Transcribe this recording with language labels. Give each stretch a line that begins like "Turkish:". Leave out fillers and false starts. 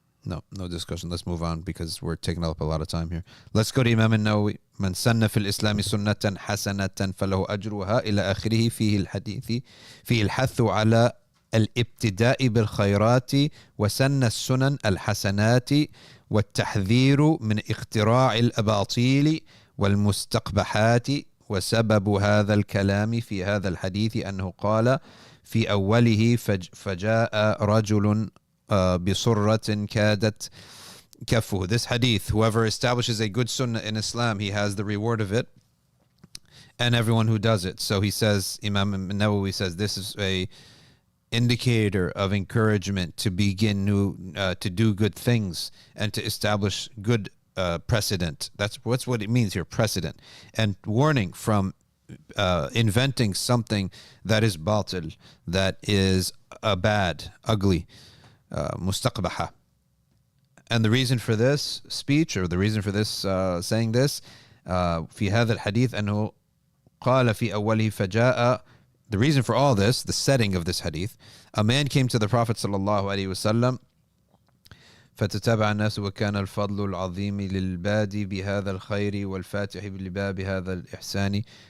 English: No. No discussion. Let's move on because we're taking up a lot of time here. Let's go to Imam Nawawi.
Arabic: من سن في الإسلام سنة حسنة فله أجرها إلى آخره فيه الحديث فيه الحث على الابتداء بالخيرات وسن السنن الحسنات والتحذير من اختراع الأباطيل والمستقبحات وسبب هذا الكلام في هذا الحديث أنه قال في أوله فجاء رجل بصرة كادت كفه.
English: This hadith, whoever establishes a good sunnah in Islam, he has the reward of it, and everyone who does it. So he says, Imam Nawawi says, this is a indicator of encouragement to begin to do good things and to establish good precedent. That's what it means here, precedent, and warning from inventing something that is batil, that is bad, ugly, mustaqbaha. And the reason for this speech, or the reason for this saying this,
Arabic: في هذا الحديث أنه قال في أوله فجاء.
English: The reason for all this, the setting of this hadith, a man came to the Prophet sallallahu alaihi wasallam.
Arabic: فتتابع الناس وكان الفضل العظيم للبادي بهذا الخير والفاتح لباب هذا الإحسان.